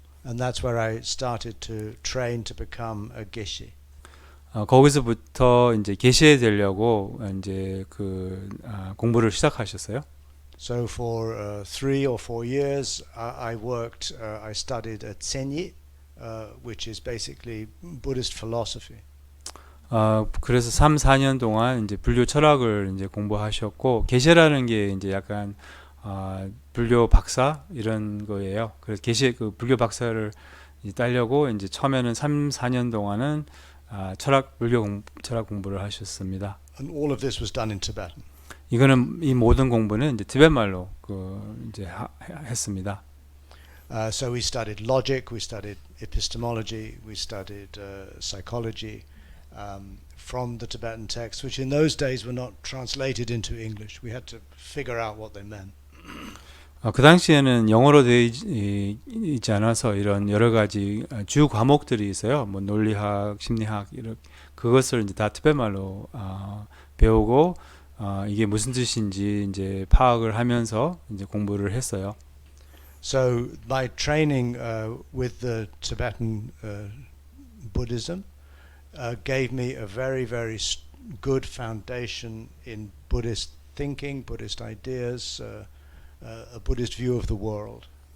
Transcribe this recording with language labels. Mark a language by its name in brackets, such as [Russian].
[English] And that's where I started to train to become a Geshe. [Korean] 거기서부터 이제 게시에 되려고 이제 공부를 시작하셨어요. [English] So for 3 or 4 years, I worked. I studied at Senyi, which is basically Buddhist philosophy. [Korean] 그래서 3, 4년 동안 이제 불교 철학을 이제 공부하셨고 게시라는 게 이제 약간 불교 박사 이런 거예요. 그래서 게시 불교 박사를 이제 따려고 이제 처음에는 3, 4년 동안은 불교 철학 공부를 하셨습니다. [English] And all of this was done in Tibetan. [Korean] 이 모든 공부는 이제 티베트 말로 이제 했습니다. [English] So we studied logic, we studied epistemology, we studied psychology from the Tibetan texts, which in those days were not translated into English. We had to figure out what they meant. [Korean] 그 당시에는 영어로 되어 있지 않아서 이런 여러 가지 주 과목들이 있어요. 뭐 논리학, 심리학 이런 그것을 이제 다 티베트 말로 배우고 이게 무슨 뜻인지 이제 파악을 하면서 이제 공부를 했어요. [English] So my training with the Tibetan Buddhism gave me a very, very good foundation in Buddhist thinking, Buddhist ideas, a Buddhist view of the world.